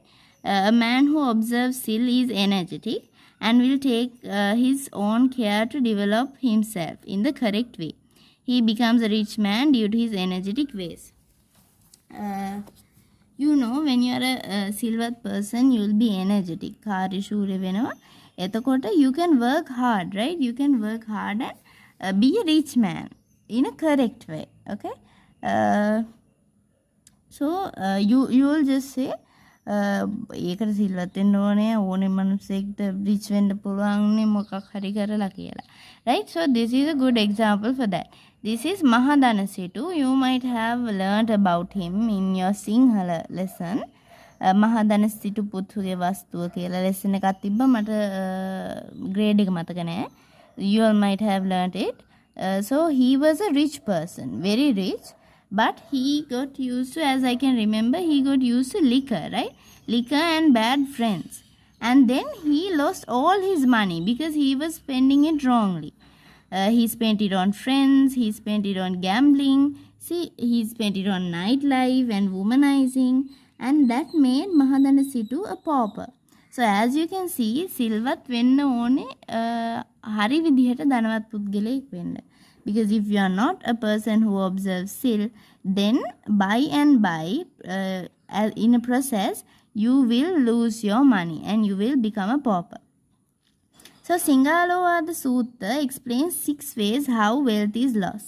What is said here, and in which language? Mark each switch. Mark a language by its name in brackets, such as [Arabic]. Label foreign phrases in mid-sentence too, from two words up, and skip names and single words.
[English] A man who observes Sil is energetic and will take his own care to develop himself in the correct way. He becomes a rich man due to his energetic ways. You know, when you are a silver person, you will be energetic. [Sinhala] කාර්යශූර වෙනවා. එතකොට [English] you can work hard, right? You can work hard and be a rich man in a correct way. Okay. So you will just say [Sinhala] ඒකට සිල්වත් වෙන්න ඕනේ ඕනේ මනුස්සයෙක්ට rich වෙන්න පුළුවන්නේ මොකක් හරි කරලා කියලා. [English] Right? So this is a good example for that. This is Mahadhanasitu. You might have learned about him in your Sinhala lesson. [Sinhala] Mahadhanasitu පුතුගේ වස්තුව කියලා lesson එකක් තිබ්බා මට grade එක මතක නැහැ. [English] You all might have learned it. So he was a rich person, very rich. But he got used to, as I can remember, he got used to liquor, right? Liquor and bad friends. And then he lost all his money because he was spending it wrongly. He spent it on friends, he spent it on gambling, see, he spent it on nightlife and womanizing, and that made Mahadhanasitu a pauper. So as you can see, [Sinhala] සිල්වත් වෙන්න ඕනේ හරි විදිහට ධනවත් පුද්ගලයෙක් වෙන්න. [English] Because if you are not a person who observes sil, then by and by, in a process, you will lose your money and you will become a pauper. So Singalowada Sutta explains 6 ways how wealth is lost.